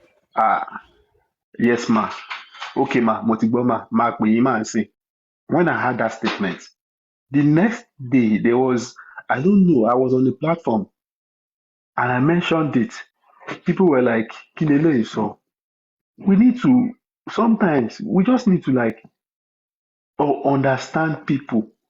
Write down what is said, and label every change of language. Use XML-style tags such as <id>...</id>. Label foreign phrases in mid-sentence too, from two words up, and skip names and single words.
<en>Ah, yes, ma. Okay, ma.</en> <yo>Motigbo, ma, pe yin ma nsin.</yo> <en>When I had that statement, the next day there was, I don't know, I was on the platform and I mentioned it. People were like, Kilele, so we need to, sometimes we just need to like understand people.</en>